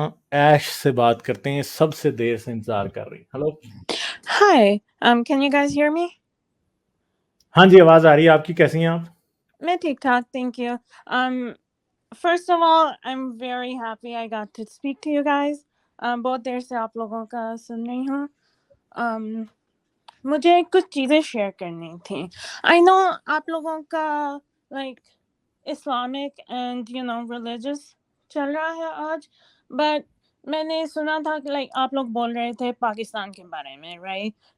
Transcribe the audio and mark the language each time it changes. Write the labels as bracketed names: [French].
[Urdu] ایش سے بات کرتے ہیں، سب سے دیر سے انتظار کر رہی. Hello. [English] Hi, can you guys hear me? [Urdu] ہاں جی، آواز آ رہی ہے آپ کی. کیسی ہیں آپ؟ میں ٹھیک ٹھاک, [English] thank you. First of all, I'm very happy I got to speak to you guys. [Urdu] بہت دیر سے آپ لوگوں کا سن رہی ہوں. مجھے کچھ چیزیں شیئر کرنی تھیں. [English] I know [Urdu] آپ لوگوں کا like Islamic and religious چل رہا ہے آج, but میں نے سنا تھا کہ like آپ لوگ بول رہے تھے پاکستان کے بارے میں, [English] right?